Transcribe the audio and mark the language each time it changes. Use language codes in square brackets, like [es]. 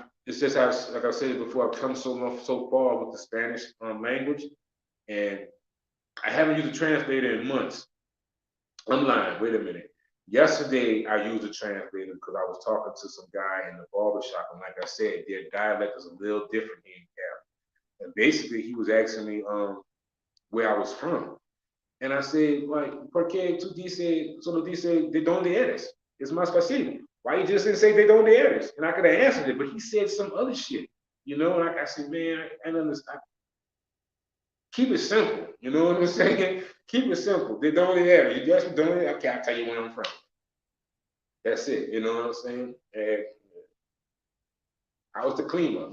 [en] It's just how, like I said before, I've come so far with the Spanish language, and I haven't used a translator in months. I'm lying. Wait a minute. Yesterday, I used a translator because I was talking to some guy in the barbershop, and like I said, their dialect is a little different here in Cali. And basically, he was asking me where I was from. [es] And I said, like, ¿por qué tú solo dice de dónde eres? Es más fácil. [en] Why you just didn't say de dónde eres? And I could have answered it, but he said some other shit. You know, like I said, man, I don't understand. Keep it simple. You know what I'm saying? Keep it simple. De dónde eres? You just don't. Okay, I'll tell you where I'm from. That's it. You know what I'm saying? And How's the clima?